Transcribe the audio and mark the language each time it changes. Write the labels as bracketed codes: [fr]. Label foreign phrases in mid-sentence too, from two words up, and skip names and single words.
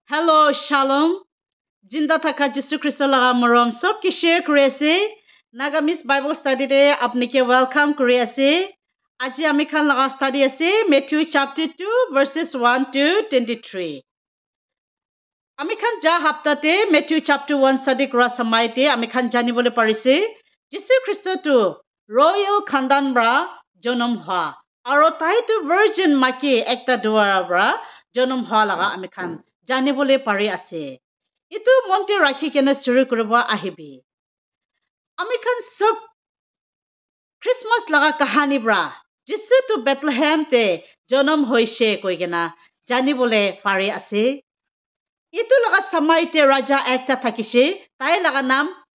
[en] Hello, Shalom. [nag] Jinda thaka Jesu Christo laga morom sob ki share kuri ase. Nagamis [en] Bible study [nag] de apni ke welcome kuri ase. Aji ami khan laga study ase Matthew chapter 2 verses 1 to 23. Ami khan ja hafta te Matthew chapter 1 study kura samai te ami khan jani bole parise. Jesu Christo tu royal khandan bra jonom ha. Aro tai tu virgin maki ekta duara bra jonom ha laga ami khan জানিবলৈ পাৰি আছে ইটো মনতে ৰাখি কেনে শুৰু কৰিব আহিবি আমি খান সব ক্ৰিসমাস লগা কাহানী ব্ৰা যিশু তো বেথলেহেম তে জন্ম হৈছে কৈ কেনা জানিবলৈ পাৰি আছে ইটো লগা সময়তে ৰাজা একটা থাকিছে তাই লগা নাম